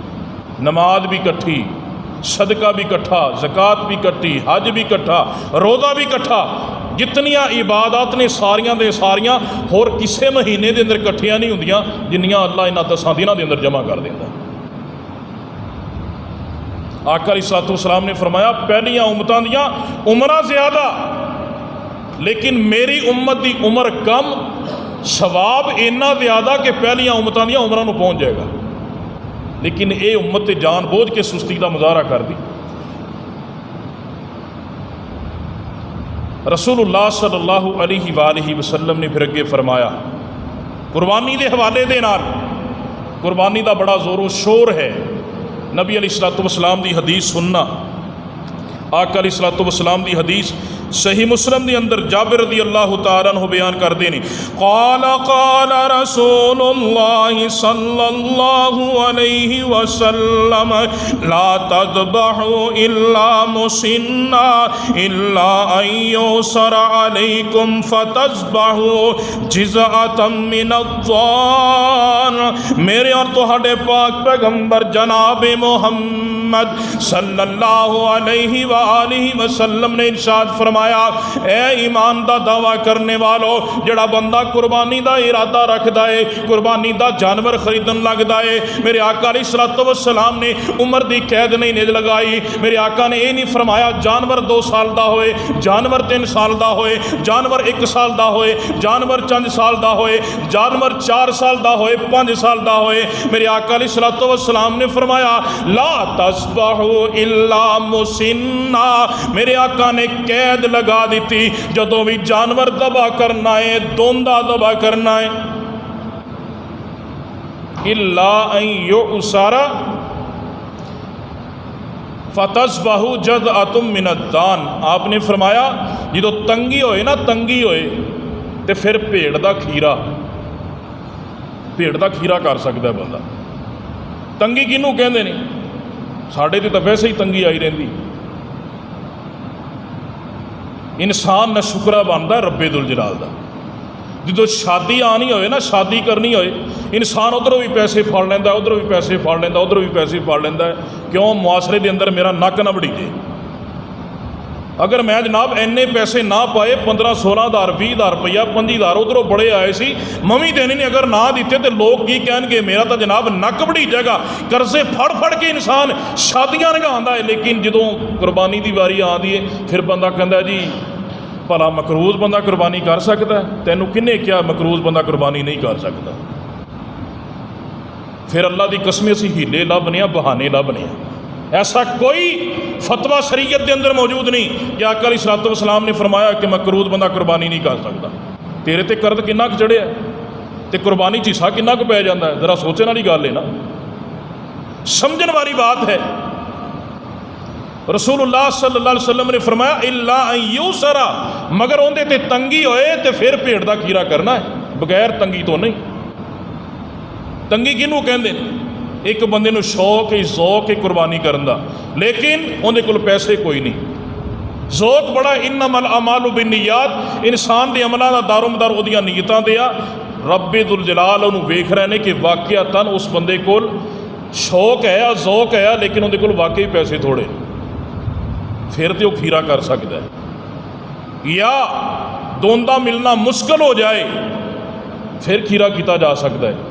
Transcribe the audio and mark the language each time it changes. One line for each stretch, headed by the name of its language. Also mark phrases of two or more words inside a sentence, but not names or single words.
Punjabi: نماز بھی اکٹھی، صدقہ بھی اکٹھا، زکات بھی اکٹھی، حج بھی اکٹھا، روزہ بھی اکٹھا، جتنیاں عبادت نے ساریاں دے ساریاں ہور کسی مہینے کے اندر اکٹھیاں نہیں ہوندیاں جنیاں اللہ انہاں 10 دنوں کے اندر جمع کر دیندا. آقا
Arabic: عليه الصلاة والسلام
Punjabi: نے فرمایا، پہلیاں امتاں دیاں عمراں زیادہ، لیکن میری امت کی عمر کم، ثواب اِنّا زیادہ کہ پہلیاں امتاں دیاں عمراں نوں پہنچ جائے گا. لیکن یہ امت جان بوجھ کے سستی کا مظاہرہ کر دی. رسول اللہ
Arabic: صلى الله عليه وسلم
Punjabi: نے پھر اگے فرمایا، قربانی کے حوالے دے نال، قربانی کا بڑا زوروں شور ہے.
Urdu: نبی
Arabic: عليه الصلاة والسلام
Urdu: کی حدیث سننا، آقا
Arabic: عليه الصلاة والسلام
Urdu: کی حدیث صحیح مسلم کے اندر جابر
Arabic: رضي الله تعالى عنه
Urdu: بیان کرتے ہیں,
Arabic: قال قال رسول الله صلى الله عليه وسلم لا تذبحوا إلا مسنة إلا أن يعسر عليكم فتذبحوا جذعة من الضأن.
Punjabi: میرے اور تہاڈے پاک پیغمبر جناب محمد
Arabic: صلى الله عليه وسلم
Punjabi: نے ارشاد فرمایا، اے ایمان کا دعویٰ کرنے والوں، جیہڑا بندہ قربانی کا ارادہ رکھتا ہے، قربانی کا جانور خریدن لگتا ہے، میرے آقا
Arabic: عليه الصلاة والسلام
Punjabi: نے عمر کی قید نہیں نِج لگائی. میرے آقا نے یہ نہیں فرمایا جانور 2 سال کا ہوئے، جانور 3 سال کا ہوئے، جانور 1 سال کا ہوئے، جانور 5 سال کا ہوئے، جانور 4 سال کا ہوئے، 5 سال کا ہوئے. میرے آقا
Arabic: عليه الصلاة والسلام
Punjabi: نے فرمایا,
Arabic: لا تذبحوا إلا مسنة.
Punjabi: میرے آقا نے قید لگا دی، جدوں وی جانور ذبح کرنا ہے، دوندا ذبح کرنا ہے,
Arabic: إلا أن يعسر فتذبحوا جذعة من الضأن.
Punjabi: آپ نے فرمایا جو تنگی ہوئے نا، تنگی ہوئے تو پھر بھیڈ کا کھیرا، بھیڈ کا کھیرا کر سکتا ہے بندہ. تنگی کنوں کہتے ہیں? ساڈے تو ویسے ہی تنگی آئی رہی۔ انسان ناشکرا بنتا ربِ ذوالجلال کا. جو شادی آنی ہوئے نا، شادی کرنی ہوئے، انسان ادھروں بھی پیسے پھڑ لیندا، ادھروں بھی پیسے پھڑ لیندا، ادھروں بھی پیسے پھڑ لیندا ہے. کیوں? معاشرے کے اندر میرا نک نا وڈھی جے. اگر میں جناب اِنّے پیسے نا پائے، 15-16 ہزار 20 ہزار روپیہ 25 ہزار ادھروں بڑے آئے سی، موی دینے نے اگر نا دتے تو لوگ کی کہنگے? میرا تو جناب نک وڈھی جائے گا۔ قرضے پھڑ پھڑ کے انسان شادیاں نبھاتا ہے، لیکن جو قربانی کی واری آتی ہے پھر بندہ کہتا جی بھلا مقروض بندہ قربانی کر سکتا ہے? تینوں کنے کیا مقروض بندہ قربانی نہیں کر سکتا? پھر اللہ کی قسم اسی حیلے لبھنے، بہانے لبھنے۔ ایسا کوئی فتویٰ شریعت کے اندر موجود نہیں کہ آقا
Arabic: عليه الصلاة والسلام
Punjabi: نے فرمایا کہ مقروض بندہ قربانی نہیں کر سکتا. تیرے تے قرض کنا کجھ چڑھیا تو قربانی چ حصہ کنا کجھ پے جاتا ہے، ذرا سوچنے والی گل ہے نا، سمجھن والی بات ہے. رسول اللہ
Arabic: صلى الله عليه وسلم
Punjabi: نے فرمایا
Arabic: إلا أن يعسر,
Punjabi: مگر اوہدے تے تنگی ہوئے تو پھر بھیڈ کا کھیرا کرنا ہے، بغیر تنگی تو نہیں. تنگی کنوں کہندے نے? اک بندے نوں شوق ہے، ذوق ہے قربانی کرن دا، لیکن اوہدے کول پیسے کوئی نہیں. ذوق بڑا
Arabic: إنما الأعمال بالنيات,
Punjabi: انسان کے عملوں کا دارومدار اوہدیاں نیتاں دے آ. ربِ ذوالجلال اوہنوں ویکھ رہے ہیں کہ واقعتاً اس بندے کول شوق ہے، ذوق ہے، لیکن اوہدے کول واقعی پیسے تھوڑے، پھر تو وہ کھیرا کر سکتا ہے. یا دوندا ملنا مشکل ہو جائے پھر کھیرا کیا جا سکتا ہے.